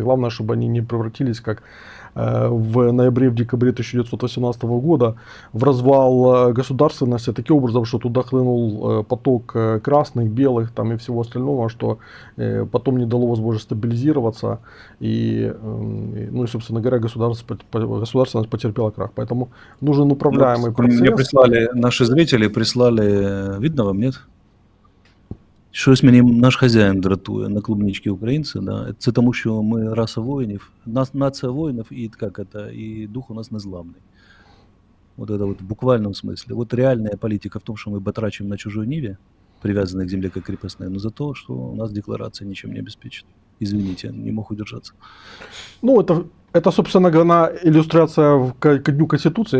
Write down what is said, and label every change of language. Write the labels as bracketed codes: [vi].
[ru] Главное, чтобы они не превратились, как в ноябре, в декабре 1918 года, в развал государственности таким образом, что туда хлынул поток красных, белых там и всего остального, что потом не дало возможности стабилизироваться. Ну и, собственно говоря, государственность потерпела крах. Поэтому нужен управляемый Вот мне процесс. прислали, наши зрители прислали, видно вам, нет? [uk] Щось мені наш хазяїн дратує на клубнички українці, да. Це тому, що ми раса воїнів, нація воїнів, і як это, і дух у нас незламний. [ru] Вот это вот в буквальном смысле. Вот реальная политика в том, что мы батрачим на чужой ниве, привязанной к земле как крепостной, но за то, что у нас декларация ничем не обеспечена. Извините, не мог удержаться. Ну, это, собственно говоря, иллюстрация ко Дню Конституции.